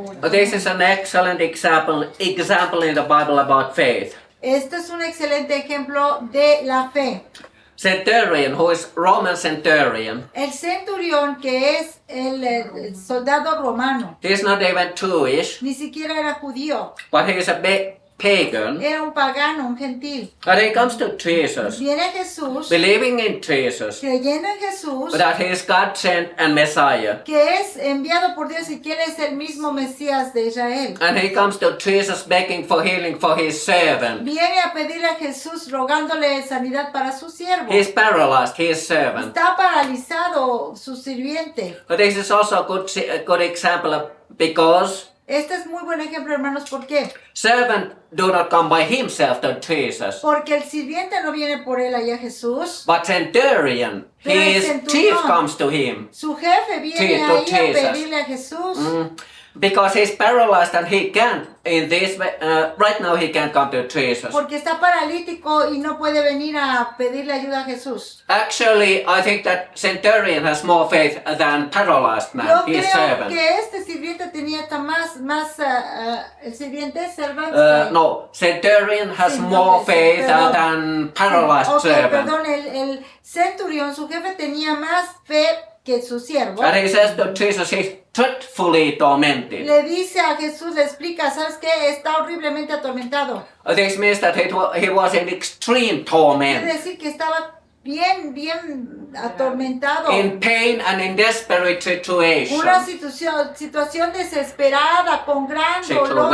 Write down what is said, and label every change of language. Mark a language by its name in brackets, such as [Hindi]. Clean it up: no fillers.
[English] This is an excellent example in the Bible about faith. [Spanish] Este es un excelente ejemplo de la fe. [English] Centurion, who is Roman centurion, [Spanish] El centurión, que es el soldado romano, [English] he is not even Jewish, [Spanish] ni siquiera era judío, [English] but he is a pagan. [Spanish] era un pagano, un gentil. [English] And he comes to Jesus, [Spanish] Viene Jesús, [English] believing in Jesus, [Spanish] creyendo en Jesús, [English] that he is God sent and Messiah. [Spanish] que es enviado por Dios y que él es el mismo Mesías de Israel. [English] And he comes to Jesus begging for healing for his servant. [Spanish] Viene a pedirle a Jesús rogándole sanidad para su siervo. [English] He is paralyzed, his servant. [Spanish] Está paralizado su sirviente. [English] But this is also a good example because [Spanish] Este es muy buen ejemplo, hermanos. ¿Por qué? [English] servant do not come by himself to Jesus. [Spanish] Porque el sirviente no viene por él allá a Jesús. [English] But centurion, [Spanish] Pero el [English] his [Spanish] centurión, [English] chief comes to him. [Spanish] Su jefe viene [English] To [Spanish] ahí a [English] Jesus. [Spanish] pedirle a Jesús. [English] Because he's paralyzed and he can't, in this way, right now he can't come to Jesus. [Spanish] Porque está paralítico y no puede venir a pedirle ayuda a Jesús. [English] Actually, I think that centurion has more faith than paralyzed man, [Spanish] Yo [English] his [Spanish] creo [English] servant. [Spanish] que este sirviente tenía hasta más el sirviente servant. [English] No, centurion has [Spanish] Sí, [English] more [Spanish] ok, [English] faith [Spanish] perdón. [English] than paralyzed [Spanish] Ok, [English] servant. [Spanish] perdón, el centurión, su jefe tenía más fe que su siervo. [English] And he says to Jesus, he's dreadfully tormented. [Spanish] Le dice a Jesús, le explica, ¿sabes qué? Está horriblemente atormentado. [English] This means that he was in extreme [Spanish] Quiere [English] torment, [Spanish] decir que estaba bien atormentado. [English] in pain and in desperate situation. [Spanish] Una situación desesperada, con gran dolor,